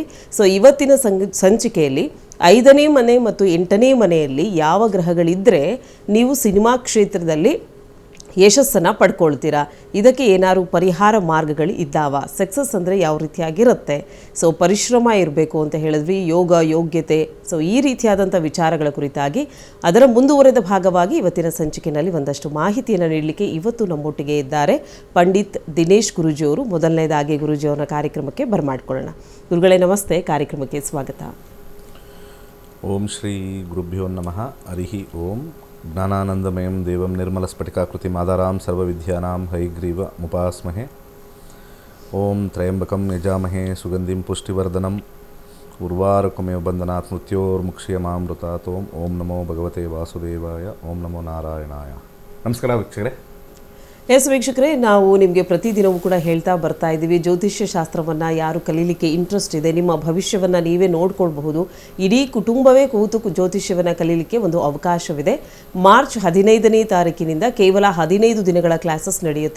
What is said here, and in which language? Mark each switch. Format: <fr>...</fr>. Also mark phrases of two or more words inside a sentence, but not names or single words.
<kn>ಸೊ ಇವತ್ತಿನ ಸಂಚಿಕೆಯಲ್ಲಿ 5ನೇ ಮನೆ ಮತ್ತು 8ನೇ ಮನೆಯಲ್ಲಿ ಯಾವ ಗ್ರಹಗಳಿದ್ದರೆ ನೀವು ಸಿನಿಮಾ ಕ್ಷೇತ್ರದಲ್ಲಿ ಯಶಸ್ಸನ್ನು ಪಡ್ಕೊಳ್ತೀರಾ, ಇದಕ್ಕೆ ಏನಾದ್ರು ಪರಿಹಾರ ಮಾರ್ಗಗಳು ಇದ್ದಾವ, ಸಕ್ಸಸ್ ಅಂದರೆ ಯಾವ ರೀತಿಯಾಗಿರುತ್ತೆ, ಸೊ ಪರಿಶ್ರಮ ಇರಬೇಕು ಅಂತ ಹೇಳಿದ್ವಿ, ಯೋಗ, ಯೋಗ್ಯತೆ, ಸೊ ಈ ರೀತಿಯಾದಂಥ ವಿಚಾರಗಳ ಕುರಿತಾಗಿ ಅದರ ಮುಂದುವರೆದ ಭಾಗವಾಗಿ ಇವತ್ತಿನ ಸಂಚಿಕೆಯಲ್ಲಿ ಒಂದಷ್ಟು ಮಾಹಿತಿಯನ್ನು ನೀಡಲಿಕ್ಕೆ ಇವತ್ತು ನಮ್ಮೊಟ್ಟಿಗೆ ಇದ್ದಾರೆ ಪಂಡಿತ್ ದಿನೇಶ್ ಗುರೂಜಿಯವರು. ಮೊದಲನೇದಾಗಿ ಗುರೂಜಿಯವರ ಕಾರ್ಯಕ್ರಮಕ್ಕೆ ಬರಮಾಡ್ಕೊಳ್ಳೋಣ. ಗುರುಗಳೇ ನಮಸ್ತೆ, ಕಾರ್ಯಕ್ರಮಕ್ಕೆ ಸ್ವಾಗತ.</kn> <sa>ಓಂ ಶ್ರೀ ಗುರುಭ್ಯೋ ನಮಃ. ಹರಿಹಿ ಓಂ. ಜ್ಞಾನಾನಂದಮಯಂ ದೇವಂ ನಿರ್ಮಲಸ್ಫಟಿಕಾಕೃತಿ ಮಾದಾರಾಂ ಸರ್ವವಿದ್ಯಾನಾಂ ಹೈಗ್ರೀವ ಮುಪಾಸ್ಮಹೆ. ಓಂ ತ್ರಯಂಬಕಂ ಯಜಾಮಹೇ ಸುಗಂಧಿಂ ಪುಷ್ಟಿವರ್ಧನಂ ಉರ್ವಾರುಕಮೇವ ಬಂಧನಾತ್ ಮೃತ್ಯೋರ್ಮುಕ್ಷಯಮಾಮೃತಾತ್. ಓಂ ನಮೋ ಭಗವತೆ ವಾಸುದೇವಾಯ. ಓಂ ನಮೋ ನಾರಾಯಣಾಯ.</sa> <kn>ನಮಸ್ಕಾರ ವೀಕ್ಷಕರೇ. ಎಸ್ ವೀಕ್ಷಕರೇ, ನಾವು ನಿಮಗೆ ಪ್ರತಿದಿನವೂ ಕೂಡ ಹೇಳ್ತಾ ಬರ್ತಾ ಇದ್ದೀವಿ, ಜ್ಯೋತಿಷ್ಯ ಶಾಸ್ತ್ರವನ್ನು ಯಾರು ಕಲೀಲಿಕ್ಕೆ ಇಂಟ್ರೆಸ್ಟ್ ಇದೆ, ನಿಮ್ಮ ಭವಿಷ್ಯವನ್ನು ನೀವೇ ನೋಡ್ಕೊಳ್ಬಹುದು. ಇಡೀ ಕುಟುಂಬವೇ ಕೂತು ಜ್ಯೋತಿಷ್ಯವನ್ನು ಕಲೀಲಿಕ್ಕೆ ಒಂದು ಅವಕಾಶವಿದೆ. ಮಾರ್ಚ್ 15ನೇ ತಾರೀಕಿನಿಂದ ಕೇವಲ 15 ದಿನಗಳ ಕ್ಲಾಸಸ್ ನಡೆಯುತ್ತೆ.</kn>